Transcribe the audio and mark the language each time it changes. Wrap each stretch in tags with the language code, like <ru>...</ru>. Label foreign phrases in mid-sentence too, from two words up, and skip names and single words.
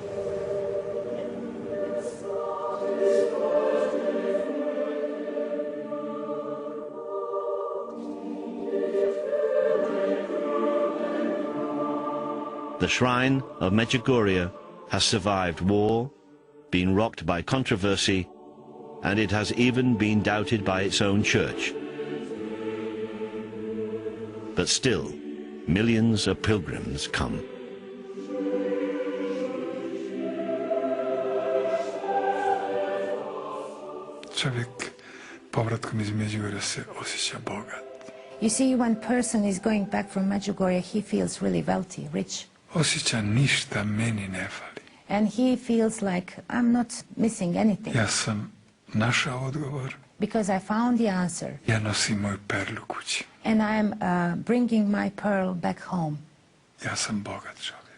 <en>The shrine of Medjugorje has survived war, been rocked by controversy, and it has even been doubted by its own church. But still, millions of pilgrims come.</en> <hr>Čovjek povratkom iz Medjugorja se osjeća bogat.</hr> <en>You see, when person is going back from Medjugorje, he feels really wealthy, rich.</en> <hr>Osjeća ništa meni ne fali.</hr> <en>And he feels like, I'm not missing anything.</en> <hr>Ja sam našao odgovor.</hr> <en>Because I found the answer.</en> <hr>Ja nosim moju perlu kući.</hr> <en>And I am bringing my pearl back home.</en> <hr>Ja sam bogat čovjek.</hr>